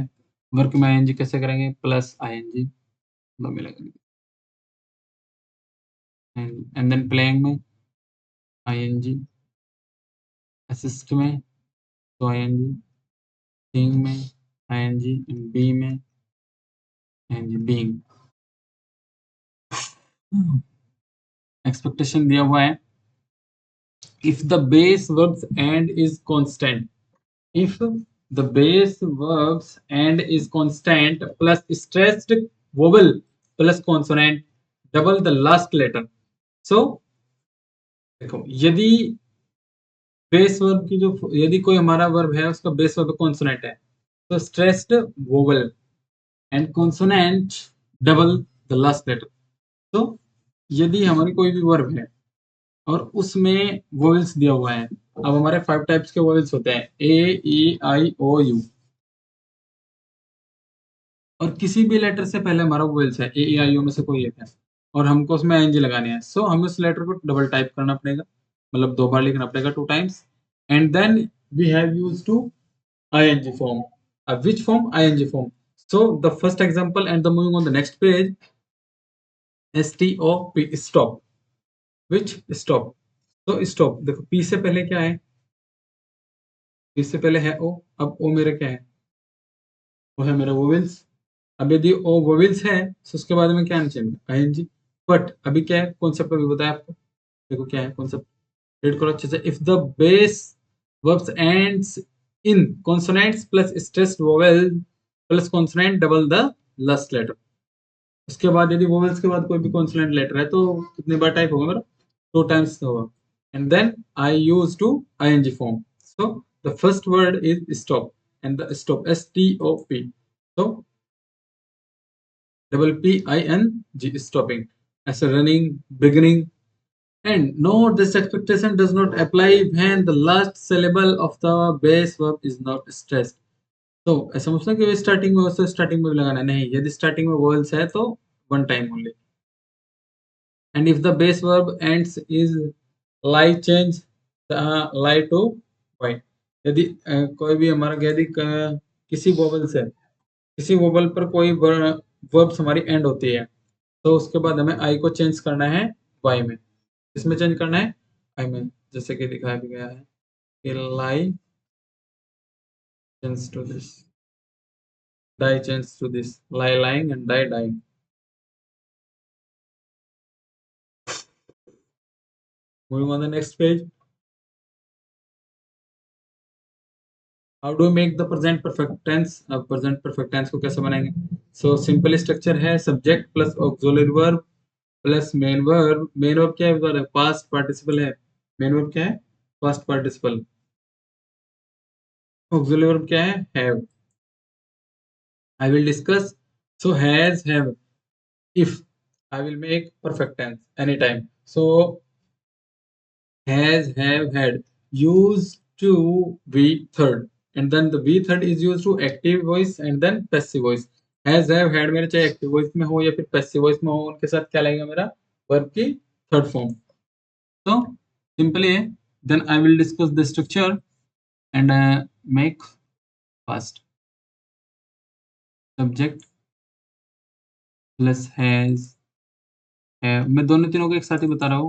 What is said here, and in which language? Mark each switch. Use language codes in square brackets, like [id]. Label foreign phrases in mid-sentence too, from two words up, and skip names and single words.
[hi] वर्ब में आईएनजी कैसे करेंगे? [en] plus ing [hi] मिलेगा, [en] and then playing [hi] में आईएनजी, असिस्ट में तो आईएनजी, सीइंग में आईएनजी, बी में आईएनजी, बीइंग। एक्सपेक्टेशन दिया हुआ है, [en] if the base verbs and is constant, if the base verbs and is constant plus stressed vowel plus consonant double the last letter. [hi] So देखो, यदि [en] base verb [hi] की जो, यदि कोई हमारा वर्ब है उसका [en] base verb consonant [hi] है तो [en] stressed vowel and consonant double the last letter. [hi] तो यदि हमारी कोई भी वर्ब है और उसमें वोवेल्स दिया हुआ है, अब हमारे 5 टाइप्स के वोवेल्स होते हैं, ए ई आई ओ यू, और किसी भी लेटर से पहले हमारा वोवेल्स है, ए ई आई ओ में से कोई एक है और हमको उसमें आईएनजी लगानी है। सो हमें उस लेटर को [en] double type [hi] करना पड़ेगा, मतलब 2 बार लिखना पड़ेगा, 2 टाइम्स, [en] and then we have used to ing form. Which form? Ing form. So the first example and the moving on the next page, stop, stop. Which stop? So stop, [hi] देखो p से पहले क्या है? इससे पहले है ओ, अब ओ मेरा क्या है, वो है मेरा वोवेल्स। अब यदि ओ वोवेल्स है तो उसके बाद में क्या आना चाहिए, आईएनजी। बट अभी क्या है, कॉन्सेप्ट अभी बताया आपको, देखो क्या है कॉन्सेप्ट, रीड करो अच्छे से। [en] If the base verbs ends in consonants plus stressed vowel plus consonant double the last letter. [hi] उसके बाद यदि वोवेल्स के बाद कोई भी [en] consonant letter [hi] है तो कितने बार टाइप होगा मेरा, 2 टाइम्स होगा। [en] And then I use to ing form. So the first word is stop, and the stop STOP, so double PING, stopping, as a running, beginning. And note this expectation does not apply when the last syllable of the base verb is not stressed. [hi] तो ऐसा मतलब कि स्टार्टिंग में वैसे स्टार्टिंग में भी लगाना नहीं, यदि स्टार्टिंग में वॉवल्स है तो [en] one time only. And if the base verb ends is lie change lie to y. [hi] यदि कोई भी हमारा यदि किसी वोवल से किसी वोवल पर कोई वर्ब्स हमारी एंड होती है तो उसके बाद हमें आई को चेंज करना है वाई में। इसमें चेंज करना है आई में, जैसे कि दिखाया भी गया है कि [en] lie change to this, die change to this, lie lying and die dying. Moving on the next page. How do we make the present perfect tense? [hi] अब [en] present perfect tense [hi] को कैसे बनाएंगे? [en] So simple structure है subject plus auxiliary verb plus main verb. Main verb [hi] क्या है? [en] Past participle है। Main verb [hi] क्या है? [en] Past participle. Auxiliary verb [hi] क्या है? [en] Have. I will discuss. So has, have. If I will make perfect tense anytime. So has, have, had, used to be third, and then the be third is used to active voice and then passive voice. Has, have, had [hi] मेरा चाहे [en] active voice [hi] में हो या फिर [en] passive voice [hi] में हो, उनके साथ क्या लगेगा मेरा, वर्ब की [en] third form. [hi] तो सिंपली है, [en] then I will discuss the structure and make first subject plus has [hi] है, मैं दोनों तीनों को एक साथ ही बता रहा हूँ।